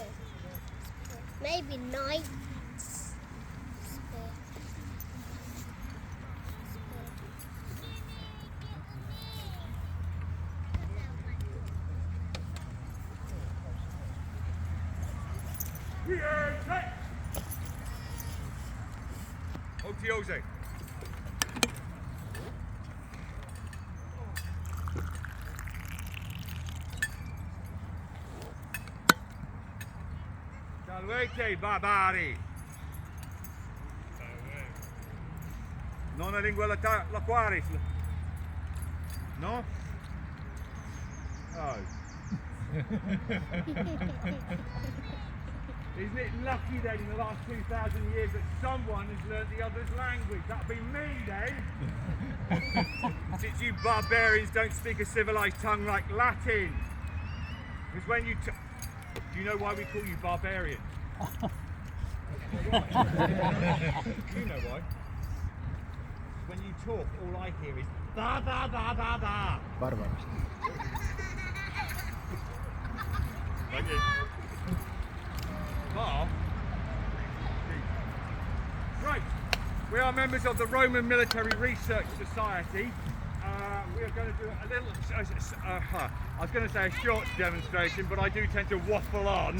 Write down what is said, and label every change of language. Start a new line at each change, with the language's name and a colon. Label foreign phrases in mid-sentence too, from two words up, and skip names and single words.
English: Maybe knights. Spear. Here, tight.
Latin: Otiose. Salvete, barbari. Non è lingua laquaris. No?
English: Oh. Isn't it lucky then in the last 2,000 years that someone has learnt the other's language? That'll be me then. Since you barbarians don't speak a civilised tongue like Latin. Because when you do you know why we call you barbarians? You know why? When you talk, all I hear is ba ba ba ba ba. Bárbaros. Thank you. Bar. Right, we are members of the Roman Military Research Society. We are going to do a little, I was going to say a short demonstration, but I do tend to waffle on.